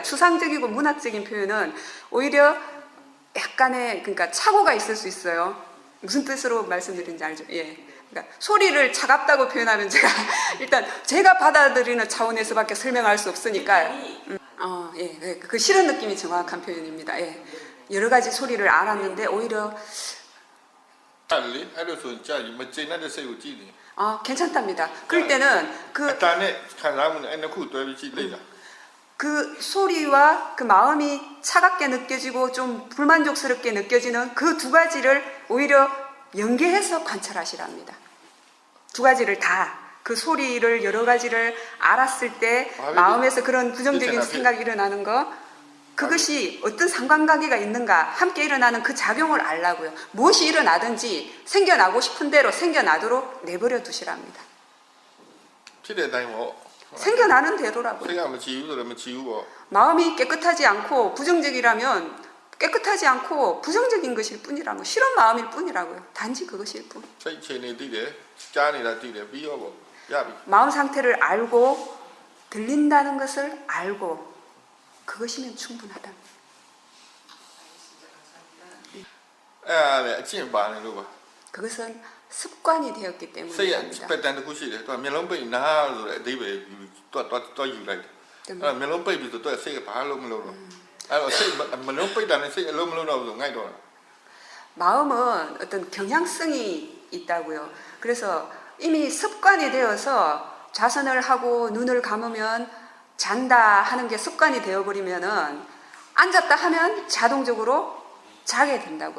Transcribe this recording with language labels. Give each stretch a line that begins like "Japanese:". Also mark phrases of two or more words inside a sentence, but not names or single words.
Korean: 추상적이고 문학적인 표현은 오히려 약간의 그러니까 착오가 있을 수 있어요. 무슨 뜻으로 말씀드리는지 알죠? 예. 그러니까 소리를 차갑다고 표현하면 일단 제가 받아들이는 차원에서밖에 설명할 수 없으니까 예. 그 싫은 느낌이 정확한 표현입니다. 예. 여러 가지 소리를 알았는데 오히려
Burmese: အဲ့လေအဲ့လိုဆိုကြာကြီးမကျင်တဲ့စိတ်ကိုကြည့်နေ
Korean: 괜찮답니다. 그럴 때는
Burmese: အတန်နဲ့ခံစားမှုနဲ့အဲ့နှစ်ခုတွဲပြီးကြည့်လိုက်တာ
Korean: 그 소리와 그 마음이 차갑게 느껴지고 좀 불만족스럽게 느껴지는 그 두 가지를 오히려 연계해서 관찰하시랍니다. 두 가지를 다 그 소리를 여러 가지를 알았을 때 마음에서 그런 부정적인 생각이 일어나는 거 그것이 어떤 상관관계가 있는가 함께 일어나는 그 작용을 알라고요. 무엇이 일어나든지 생겨나고 싶은 대로 생겨나도록 내버려 두시랍니다.
Burmese: ဖြစ်တဲ့အတိုင်းပေါ့
Korean: 생겨나는 대로라고요.
Burmese: စိတ်ကမကြည့်ဘူးဆိုတော့မကြည့်ဘူးပေါ့
Korean: 마음이 깨끗하지 않고 부정적이라면 깨끗하지 않고 부정적인 것일 뿐이라고 싫은 마음일 뿐이라고요. 단지 그것일 뿐.
Burmese: စိတ်ချိန်နေသိတယ်ကြားနေတာသိတယ်ပြီးရောပေါ့ရပြီ
Korean: 마음 상태를 알고 들린다는 것을 알고 그것이면 충분하다.
Burmese: အဲ့ဒါလည်းအကျင့်ပါနေလို့ပါ
Korean: 그것은 습관이 되었기
Burmese: စိတ်ရ
Korean: 때문입니다.
Burmese: ပက်တန်တစ်ခုရှိတယ်သူကမျက်လုံးပိတ်နားဆိုတဲ့အဓိပ္ပာယ်တော့ယူလိုက်တယ်အဲ့မျက်လုံးပိတ်ပြီးဆိုတော့စိတ်ကဘာလို့မလုပ်တော့အဲ့တော့စိတ်မလုံးပိတ်တာနဲ့စိတ်အလုံးမလုံးတော့ဘူးဆိုငိုက်တော့
Korean: 마음은 어떤 경향성이 있다고요. 그래서 이미 습관이 되어서 좌선을 하고 눈을 감으면 잔다 하는 게 습관이 되어버리면은 앉았다 하면 자동적으로 자게 된다고요.